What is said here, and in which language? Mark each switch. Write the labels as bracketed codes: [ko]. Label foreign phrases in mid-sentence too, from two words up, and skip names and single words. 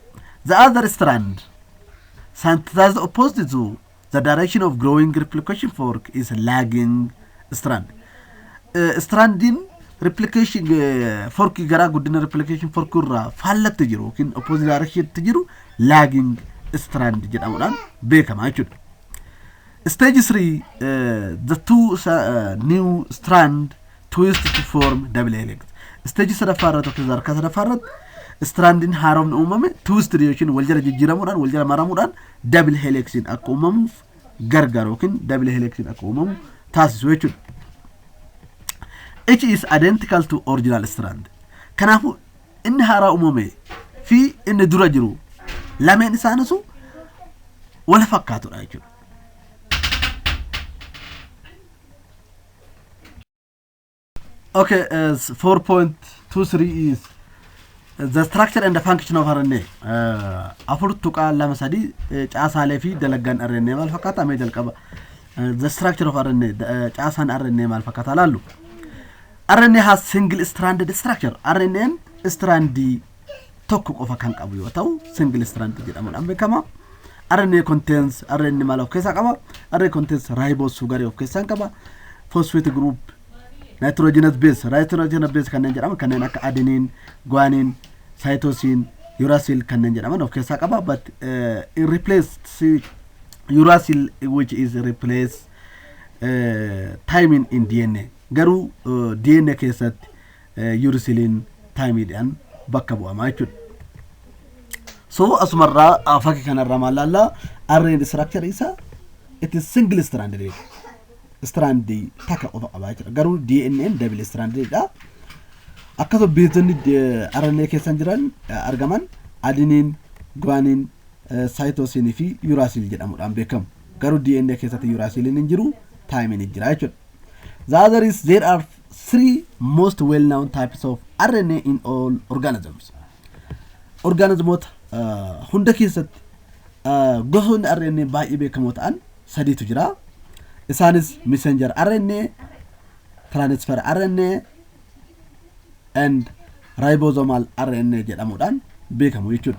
[en] The other strand synthesized opposite to the direction of growing replication fork is lagging strand. [om] Strandin [en] replication fork [om] gara guddina [en] replication fork [om] irraa faallatti jiru yookiin [en] opposite direction [om] jiru [en] lagging strand [om] jedhamuudhaan beekama jechuudha. [en] Stage 3, the 2 new strand twist to form double helix. [om] Stage sadaffaa irratti yookiin sadarkaa sadaffaa irratti strandin haaroon uumame twist yookiin wal jala jijjiiramuudhaan wal jala maramuudhaan [en] double helixin [om] akka uumamuuf gargaaru yookiin [en] double helixin [om] akka uumamu taasisu jechuudha. [en] Each is identical to original strand. [om] Kanaafuu inni haaraa uumame fi inni dura jiru lameen isaaniisu wal fakkaatudha jechuudha. [en] Okay, 4.23 is the structure and the function of RNA. [om] Afurtu qaala masadi caasaalee fi dalagaan RNA maal fakkaata mee jalqaba. [en] The structure of RNA [om] caasaan RNA maal fakkaata laallu. [en] RNA has single stranded structure. [om] RNA strandii tokko qofa kan qabu yoo ta'u [en] single stranded [om] jedhamuudhaan beekama. [en] RNA contains [om] RNA maal of keessaa qaba. [en] RNA contains ribose sugar [om] of keessaa qaba. [en] Phosphate group, nitrogenous base [om] kanneen jedhaman kanneen akka adenine, guanine, cytosine, uracil kanneen jedhaman of keessaa qaba. [en] But it replaced uracil, which is replace thymine in DNA. [om] Garuu DNA keessatti uracilin thymidhaan bakka bu'ama jechuudha. So asumarraa fakkii kanarraa maal laallaa [en] RNA structure [om] isaa [en] it is single stranded. [om] Strandii takka qofa qaba jechuudha. Garuu DNA [en] double stranded [om] dha. Akkasuma beezonni RNA keessan jiran argaman adenine, guanine, cytosine fi uracil jedhamuudhaan beekamu. Garuu DNA keessatti uracilin hin jiru, thymine jira jechuudha. [en] There are three most well-known types of RNA in all organisms. [om] Organismoota hunda keessatti gosoonni RNA baay'ee beekamoo ta'an sadiitu jira. Isaanis [en] messenger RNA, transfer RNA, and ribosomal RNA [om] jedhamuudhaan beekamu jechuudha.